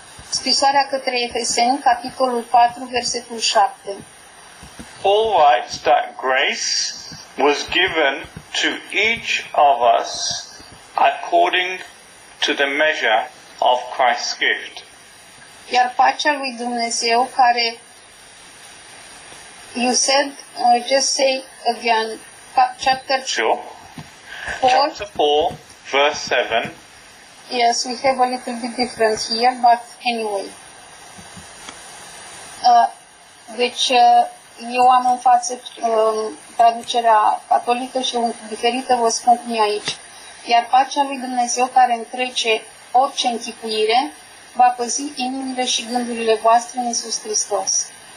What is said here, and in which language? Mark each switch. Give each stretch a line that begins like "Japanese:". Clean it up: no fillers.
Romanian: Scrisoarea către Efeseni, capitolul 4, versetul 7.
English: Paul writes that grace was given to each of us according to the measure of Christ's gift.
Romanian: Iar pacea lui Dumnezeu care,
English: you said, just say again, chapter Sure. 4, Chapter 4, verse 7. yes, we have a little bit different here, but anyway.
Romanian: Deci, eu am în față traducerea catolică și un diferită, vă spun cum e aici. Iar pacea lui Dumnezeu care întrece orice închipuire va păzi inimile și gândurile voastre în Iisus Hristos.